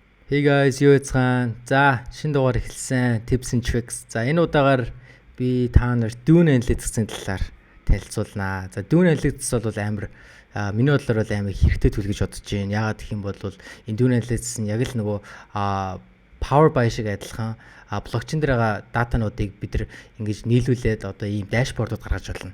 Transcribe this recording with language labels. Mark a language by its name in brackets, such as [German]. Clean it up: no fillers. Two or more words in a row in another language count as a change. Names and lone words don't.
[English] Hey guys, [Mongolian] юу яцгаан. За, шинэ дугаар эхэлсэн. [English] Tips and tricks. [Mongolian] За, энэ удаагаар би та нарт Dune Analytics-ийн талаар танилцуулнаа. За, Dune Analytics бол амар миний бодлоор бол амар хэрэгтэй tool гэж бодож байна. Яагаад гэх юм бол энэ Dune Analytics нь яг л нөгөө Power BI шиг адилхан блокчейн дээр байгаа датануудыг бид нар ингэж нийлүүлээд одоо ийм дашбордууд гаргаж болно.